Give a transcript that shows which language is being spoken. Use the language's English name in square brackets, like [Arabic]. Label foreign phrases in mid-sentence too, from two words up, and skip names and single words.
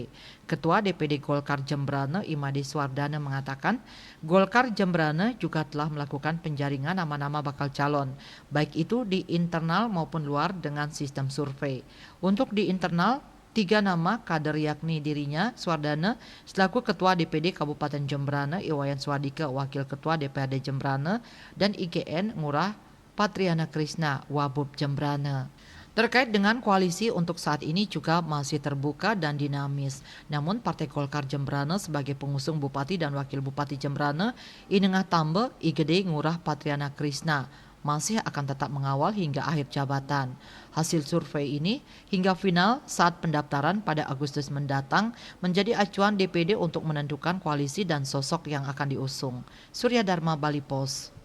[Indonesian] Ketua DPD Golkar Jembrana Imade Swardana mengatakan, Golkar Jembrana juga telah melakukan penjaringan nama-nama bakal calon, baik itu di internal maupun luar dengan sistem survei. Untuk di internal, 3 nama kader yakni dirinya, Swardana, selaku Ketua DPD Kabupaten Jembrana, Iwayan Swadika, Wakil Ketua DPRD Jembrana, dan IGN Ngurah Patriana Krisna, Wabub Jembrana. Terkait dengan koalisi untuk saat ini juga masih terbuka dan dinamis. Namun Partai Golkar Jembrana sebagai pengusung Bupati dan Wakil Bupati Jembrana, Inengah Tambe, Igede Ngurah Patriana Krisna, masih akan tetap mengawal hingga akhir jabatan. Hasil survei ini hingga final saat pendaftaran pada Agustus mendatang menjadi acuan DPD untuk menentukan koalisi dan sosok yang akan diusung. Surya Dharma, Bali Pos.